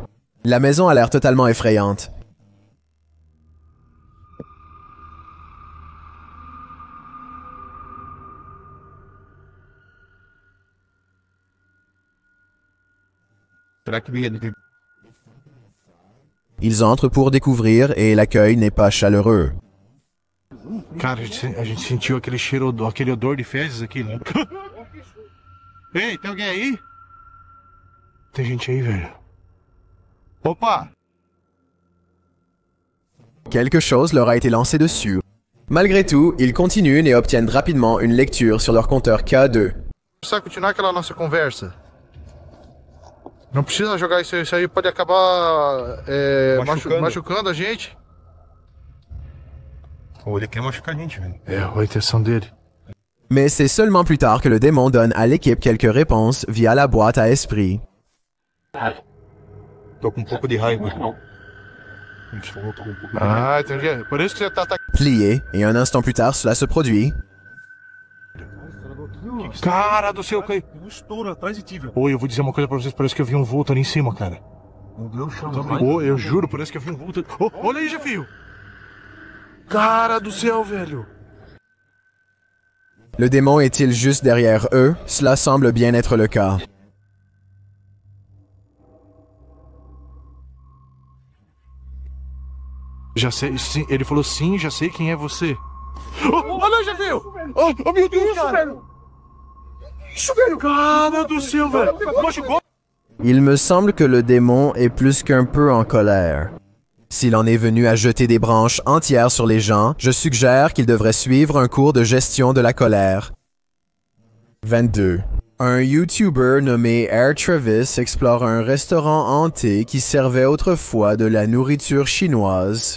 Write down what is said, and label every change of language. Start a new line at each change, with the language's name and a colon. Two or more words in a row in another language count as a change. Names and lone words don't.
French: La maison a l'air totalement effrayante. Ils entrent pour découvrir et l'accueil n'est pas chaleureux.
Portuguese: Cara, a gente sentiu aquele cheiro, aquele odor de fezes aqui, né? Ei, tem alguém aí? Tem gente aí, velho. Opa!
French: Quelque chose leur a été lancé dessus. Malgré tout, ils continuent et obtiennent rapidement une lecture sur leur compteur K2.
Portuguese: Precisa continuar aquela nossa conversa. Não precisa jogar isso aí pode acabar machucando a gente. Ou ele quer machucar a gente, velho. É, a intenção dele.
French: Mais c'est seulement plus tard que le démon donne à l'équipe quelques réponses via la boîte à esprit.
Portuguese: Tô com pouco de raiva. Ah, entendi. Por isso que você tá
French: Plié, et un instant plus tard, cela se produit.
Portuguese: Cara do céu, caiu. Um estouro atrás de ti, velho. Oi, eu vou dizer uma coisa pra vocês, parece que eu vi um vulto ali em cima, cara. Meu Deus, oh, eu juro, parece que eu vi um vulto. Oh, olha aí, Jefio. Cara do céu, velho.
French: Le démon est-il juste derrière eux? Cela semble bien être le cas.
Portuguese: Já sei, sim, ele falou sim, já sei quem é você. Oh, olha, Jefio. Oh, meu Deus, cara. Isso, velho. Cara do céu, velho. Machucou.
French: Il me semble que le démon est plus qu'un peu en colère. S'il en est venu à jeter des branches entières sur les gens, je suggère qu'il devrait suivre un cours de gestion de la colère. 22. Un YouTuber nommé Air Travis explore un restaurant hanté qui servait autrefois de la nourriture chinoise.